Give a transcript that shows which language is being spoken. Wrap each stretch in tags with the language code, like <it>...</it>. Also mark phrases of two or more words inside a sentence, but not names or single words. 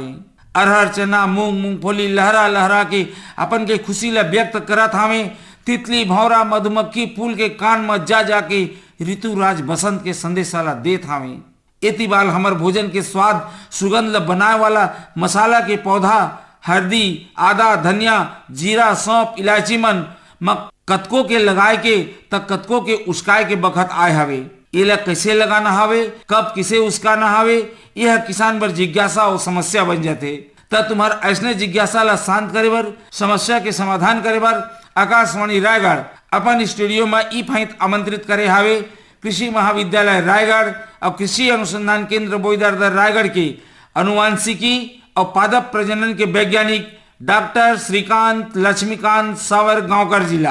<hne>अरहर चना मूंग मूंगफली लहरा लहरा के अपन के खुशी ला व्यक्त करत हावे। तितली भौरा मधुमक्खी फूल के कान में जा जाके ऋतुराज बसंत के संदेशा ला देत हावे। एती बाल हमर भोजन के स्वाद सुगंध ला बनाए वाला मसाला के पौधा हल्दी आदा धनिया जीरा सौंफ इलायची मन कतको के लगाए के तक कतको के उस्काए के बखत आए हवे। एला कैसे लगाना हवे, कब किसे उसकाना हवे, यह किसान बर जिज्ञासा और समस्या बन जाते। त तुम्हार ऐसने जिज्ञासा ला शांत करे बर, समस्या के समाधान करे बर आकाशवाणी रायगढ़ अपन स्टूडियो में ई फाइट आमंत्रित करे हावे कृषि महाविद्यालय रायगढ़ और कृषि अनुसंधान केंद्र बोईदार रायगढ़ के अनुवांशिकी और पादप प्रजनन के वैज्ञानिक डॉक्टर श्रीकांत लक्ष्मीकांत सावर गांवकर जिला।</hne>